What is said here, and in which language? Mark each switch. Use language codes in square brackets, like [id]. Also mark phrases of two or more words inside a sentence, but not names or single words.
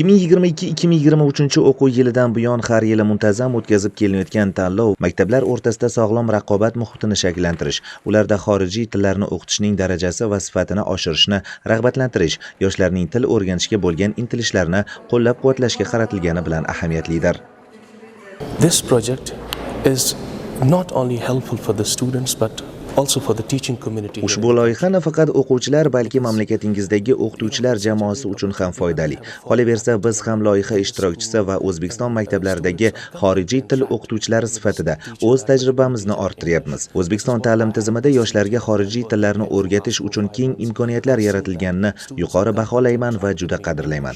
[uz] 2022-2023 o'quv yilidan buyon har yili muntazam o'tkazib kelinayotgan tanlov maktablar o'rtasida sog'lom raqobat muhitini shakllantirish, ularda xorijiy tillarni o'qitishning darajasi va sifatini oshirishni rag'batlantirish, yoshlarning til o'rganishga bo'lgan intilishlarini qo'llab-quvvatlashga qaratilgani bilan ahamiyatlidir. [en] This project is not only helpful for the students but also for the teaching community. [uz] Ushbu loyiha nafaqat o'quvchilar, balki mamlakatingizdagi o'qituvchilar jamoasi uchun ham foydali. Qolaversa, biz ham loyiha ishtirokchisi va O'zbekiston maktablaridagi xorijiy til o'qituvchilari sifatida o'z tajribamizni orttiryapmiz. O'zbekiston ta'lim tizimida yoshlarga xorijiy tillarni o'rgatish uchun keng imkoniyatlar yaratilganini yuqori baholayman va juda qadrlayman.